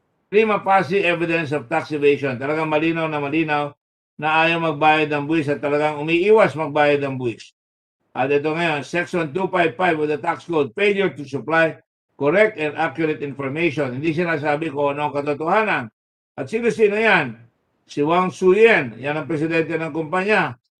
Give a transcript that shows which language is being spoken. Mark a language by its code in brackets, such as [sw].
[en] Prima facie evidence of tax evasion. [tl] Talagang malinaw na ayaw magbayad ng buwis at talagang umiiwas magbayad ng buwis. At ito ngayon, [en] Section 255 of the Tax Code, failure to supply correct and accurate information. [tl] Hindi sinasabi kung ano ang katotohanan. At sino-sino yan? Si Wang Suyen, yan ang presidente ng kumpanya.